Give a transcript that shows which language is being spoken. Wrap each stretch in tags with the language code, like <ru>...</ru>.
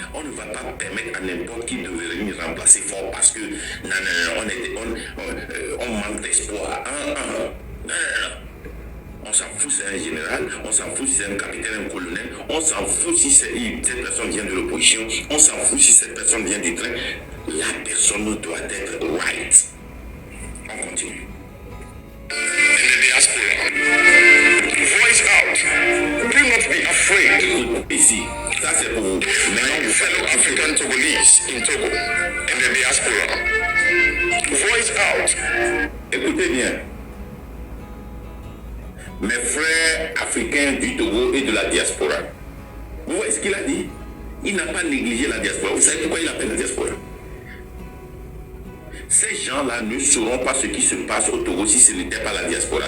<fr>On ne va pas permettre à n'importe qui de venir remplacer fort parce que on manque d'espoir. Non. On s'en fout si c'est un général, on s'en fout si c'est un capitaine, un colonel, on s'en fout si cette personne vient de l'opposition, on s'en fout si cette personne vient du train. La personne doit être right. On continue.</fr> <en>In the diaspora, voice out. Do not be afraid.</en> <fr>Ici, ça c'est pour vous.</fr> <en>My fellow African Togolese in Togo, in the diaspora, voice out.</en> <fr>Écoutez bien. Mes frères africains du Togo et de la diaspora. Vous voyez ce qu'il a dit? Il n'a pas négligé la diaspora. Vous savez pourquoi il appelle la diaspora? Ces gens-là ne sauront pas ce qui se passe au Togo si ce n'était pas la diaspora.</fr>